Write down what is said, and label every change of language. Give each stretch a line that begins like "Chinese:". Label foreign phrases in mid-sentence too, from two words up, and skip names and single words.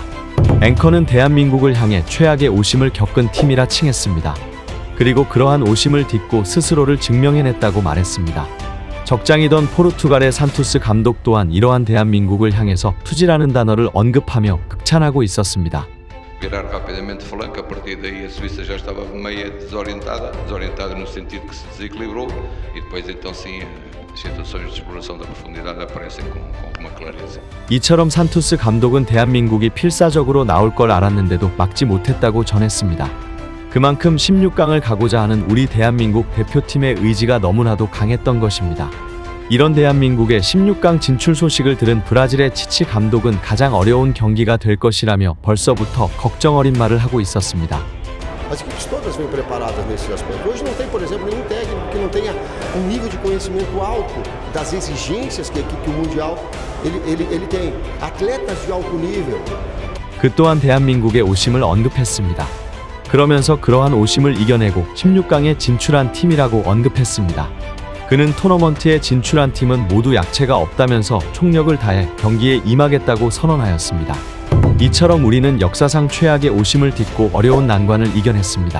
Korean: 앵커는 대한민국을 향해 최악의 오심을 겪은 팀이라 칭했습니다. 그리고 그러한 오심을 딛고 스스로를 증명해냈다고 말했습니다. 적장이던 포르투갈의 산투스 감독 또한 이러한 대한민국을 향해서 투지라는 단어를 언급하며 극찬하고 있었습니다.
Portuguese: Virar rapidamente Flanco, a partir daí a Suíça já estava meio desorientada no sentido que se desequilibrou e depois então sim as situações de exploração da profundidade aparecem com alguma clareza.
Korean: 이처럼 산투스 감독은 대한민국이 필사적으로 나올 걸 알았는데도 막지 못했다고 전했습니다. 그만큼 16강을 가고자 하는 우리 대한민국 대표팀의 의지가 너무나도 강했던 것입니다. 이런 대한민국의 16강 진출 소식을 들은 브라질의 치치 감독은 가장 어려운 경기가 될 것이라며 벌써부터 걱정 어린 말을 하고 있었습니다.
Portuguese: As equipes todas vêm preparadas nesse aspecto. Hoje não tem, por exemplo, nenhum técnico que não tenha nível de conhecimento alto das exigências que o Mundial ele tem. Atletas de alto nível.
Korean: 그 또한 대한민국의 오심을 언급했습니다. 그러면서 그러한 오심을 이겨내고 16강에 진출한 팀이라고 언급했습니다. 그는 토너먼트에 진출한 팀은 모두 약체가 없다면서 총력을 다해 경기에 임하겠다고 선언하였습니다. 이처럼 우리는 역사상 최악의 오심을 딛고 어려운 난관을 이겨냈습니다.